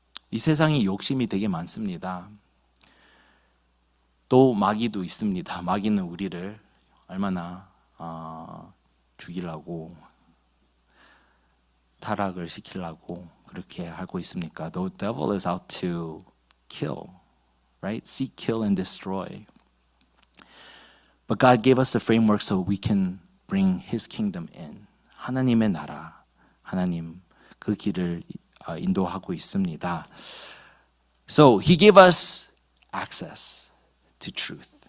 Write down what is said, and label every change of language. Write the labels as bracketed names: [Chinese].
[Korean] 이 세상이 욕심이 되게 많습니다. 또 마귀도 있습니다. 마귀는 우리를 얼마나 죽이려고 타락을 시키려고 그렇게 하고 있습니까? [English] The devil is out to kill, right? Seek, kill, and destroy. But God gave us a framework so we can bring His kingdom in. [Korean] 하나님의 나라, 하나님 그 길을 인도하고 있습니다. [English] So He gave us access to truth.